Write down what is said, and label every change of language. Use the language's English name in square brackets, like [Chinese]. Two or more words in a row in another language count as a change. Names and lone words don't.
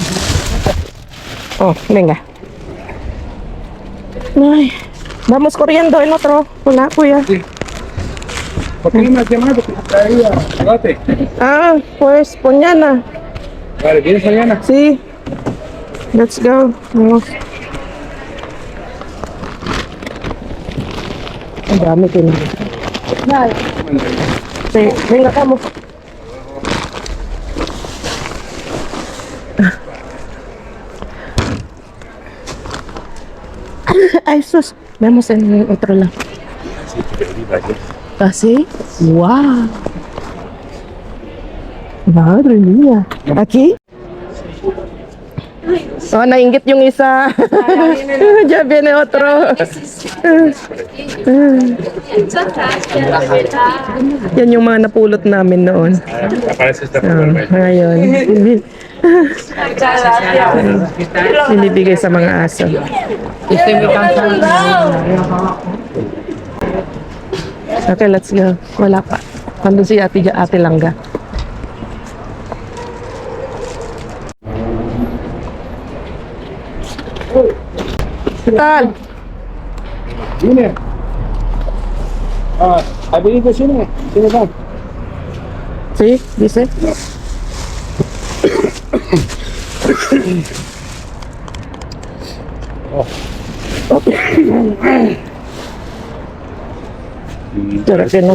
[Spanish] Oh, venga. Ay, vamos corriendo en otro. [Filipino] Una, kuya. [Spanish] Sí. ¿Por qué no me has llamado? Que te traía chocolate. Ah, pues mañana. Vale, ¿vienes mañana? Sí. [English] Let's go. [Spanish] Vamos. [Filipino] Ang dami ko na. [Spanish] Nada. Sí, venga, vamos. Ay, sus. Vemos en otro lado. ¿Ah, sí? ¡Wow! Madre mía. ¿Aquí? [Filipino] Oh, nainggit yung isa. [Spanish] Ya viene otro. [Filipino] Yan yung mga napulot namin noon. [Spanish] Aparece esta [Filipino] Ngayon. Binibigay sa mga aso. [English] Okay, let's go. [Filipino] Wala pa. Nandun si Ate Langga. [Spanish] ¿Qué tal? Cine. ¿Has venido cine? ¿Cine va? Sí, dice. Pero que no.